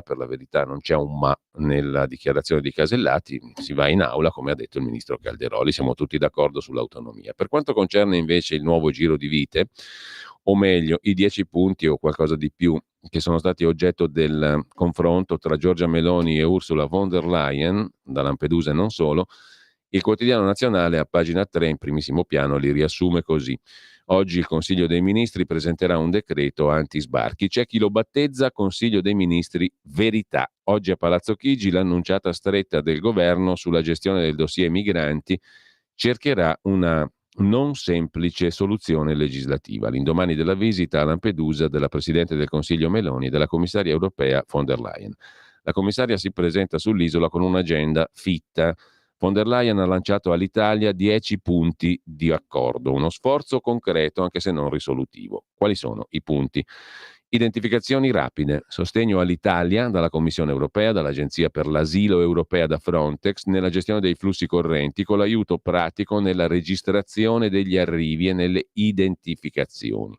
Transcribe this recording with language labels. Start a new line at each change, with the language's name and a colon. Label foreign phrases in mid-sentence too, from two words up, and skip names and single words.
Italian: Per la verità non c'è un ma nella dichiarazione di Casellati, si va in aula come ha detto il ministro Calderoli, siamo tutti d'accordo sull'autonomia. Per quanto concerne invece il nuovo giro di vite, o meglio i 10 punti o qualcosa di più che sono stati oggetto del confronto tra Giorgia Meloni e Ursula von der Leyen, da Lampedusa e non solo, il quotidiano nazionale a pagina 3 in primissimo piano li riassume così. Oggi il Consiglio dei Ministri presenterà un decreto anti-sbarchi. C'è chi lo battezza Consiglio dei Ministri Verità. Oggi a Palazzo Chigi l'annunciata stretta del governo sulla gestione del dossier migranti cercherà una non semplice soluzione legislativa. L'indomani della visita a Lampedusa della Presidente del Consiglio Meloni e della Commissaria europea von der Leyen. La commissaria si presenta sull'isola con un'agenda fitta. Von der Leyen ha lanciato all'Italia 10 punti di accordo, uno sforzo concreto anche se non risolutivo. Quali sono i punti? Identificazioni rapide, sostegno all'Italia dalla Commissione europea, dall'Agenzia per l'Asilo europea da Frontex nella gestione dei flussi correnti con l'aiuto pratico nella registrazione degli arrivi e nelle identificazioni.